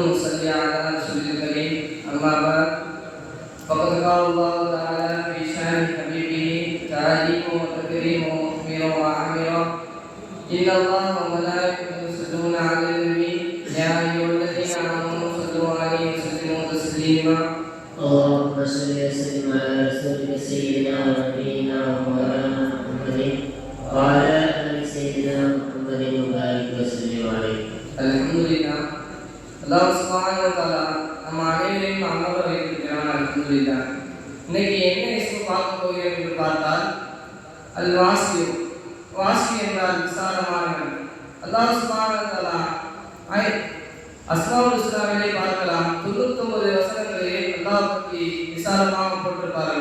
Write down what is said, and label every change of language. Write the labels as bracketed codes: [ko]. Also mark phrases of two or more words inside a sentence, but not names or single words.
[ar] صل على رسول الكريم أما بعد فقد قال الله تعالى في شأن حبيبه تعاليم وتكريم ومخبر وعامر إن الله وملائكته يصلون على النبي يا أيها الذين آمنوا صلوا عليه وسلموا تسليما اللهم صل وسلم على رسولك سيدنا ونبينا ومولانا محمد وعلى آل سيدنا محمد وبارك وسلم عليه. [ta] அல்ஹம்துலில்லாஹ். [ar] الله سبحانه وتعالى [ta] நம்ம அனைவரையும் அமர வைத்திருக்கிறான். அல்ஹம்துலில்லாஹ். இன்னைக்கு என்ன இஸ்மு பார்க்க போகிறோம் என்று பார்த்தால் [ar] الواسع. [ta] வாசி என்றால் விசாலமானவன். [ar] الله سبحانه وتعالى [ta] அஸ்மாவுல் ஹுஸ்னாவிலே பார்க்கலாம் 99 வசனங்களிலே அல்லாஹ் பற்றி விசாலமாக போட்டிருப்பார்கள்.